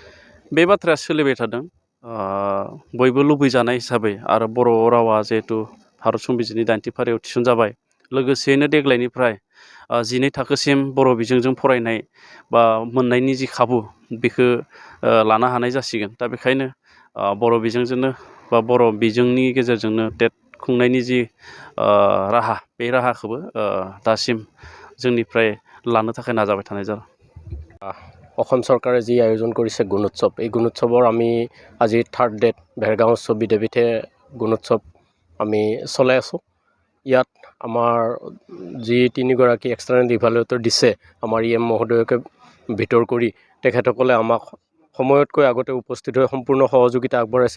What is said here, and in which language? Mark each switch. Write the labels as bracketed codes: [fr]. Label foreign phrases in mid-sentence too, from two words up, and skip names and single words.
[brx] बे बाथ्राया सोलिबाय थादों। बयबो लुबैजानाय हिसाबै आरो बर' रावा जिहेथु भारत संबिजितनि 90 फारियाव थिसनजाबाय लोगोसेयैनो देग्लायनिफ्राय 12 थाखोसिम बर' बिजोंजों फरायनाय बा मोननायनि जि खाबु बेखौ लानो हानाय जासिगोन। दा बेखायनो बर' बिजोंजोंनो बा बर' बिजोंनि गेजेरजोंनो टेट खुंनायनि जि राहा बे राहाखौबो दासिम जोंनिफ्राय लानो थाखाय नाजाबाय थानाय जादों। [as] অসম চৰকাৰে যি আয়োজন কৰিছে গুণ উৎসৱ, এই গুণ উৎসৱৰ আমি আজি [en] third date [as] ভেৰগাঁও উচ্চ বিদ্যাপীঠে গুণ উৎসৱ আমি চলাই আছোঁ। ইয়াত আমাৰ যি 3গৰাকী [en] external evaluator [as] দিছে আমাৰ EM মহোদয়কে ভিতৰ কৰি তেখেতসকলে আমাক সময়তকৈ আগতে উপস্থিত হৈ সম্পূৰ্ণ সহযোগিতা আগবঢ়াইছে।